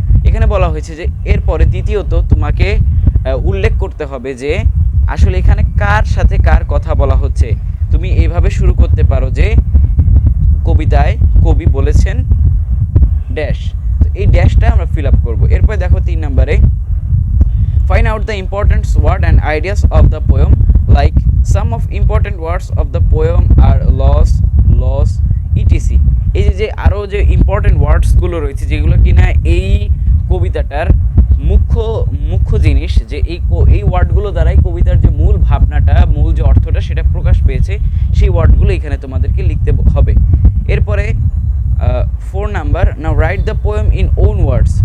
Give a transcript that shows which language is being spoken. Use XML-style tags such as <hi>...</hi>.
<bn>এখানে বলা হয়েছে যে এরপরে দ্বিতীয়ত তোমাকে উল্লেখ করতে হবে যে আসলে এখানে কার সাথে কার কথা বলা হচ্ছে। তুমি এইভাবে শুরু করতে পারো যে কবিতায় কবি বলেছেন ড্যাশ, তো এই ড্যাশটা আমরা ফিল আপ করবো। এরপরে দেখো 3 নম্বরে,</bn> <en>find out the important word and ideas of the poem, like some of important words of the poem are loss etc.</en> <bn>এই যে আরও যে ইম্পর্টেন্ট ওয়ার্ডসগুলো রয়েছে যেগুলো কিনা এই কবিতাটার মুখ্য মুখ্য জিনিস যে এই ওয়ার্ডগুলো দ্বারাই কবিতার যে মূল ভাবনাটা, মূল যে অর্থটা সেটা প্রকাশ পেয়েছে, সেই ওয়ার্ডগুলো এখানে তোমাদেরকে লিখতে হবে। এরপরে 4 number,</bn> <en>Now write the poem in own words.</en>